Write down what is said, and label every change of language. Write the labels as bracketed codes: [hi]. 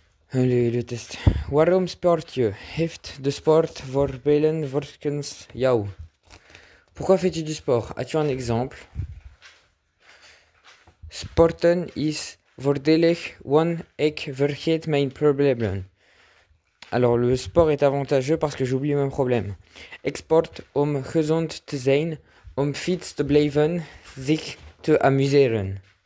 [fr] Le test. [nl] Waarom sport je? Heeft de sport voordelen volgens jou? [fr] Pourquoi fais-tu du sport? As-tu un exemple? [nl] Sporten is voordelig, want ik vergeet mijn problemen. [fr] Alors, le sport est avantageux parce que j'oublie mes problèmes. [nl] Ik sport om gezond te zijn, om fit te blijven, zich te amuseren.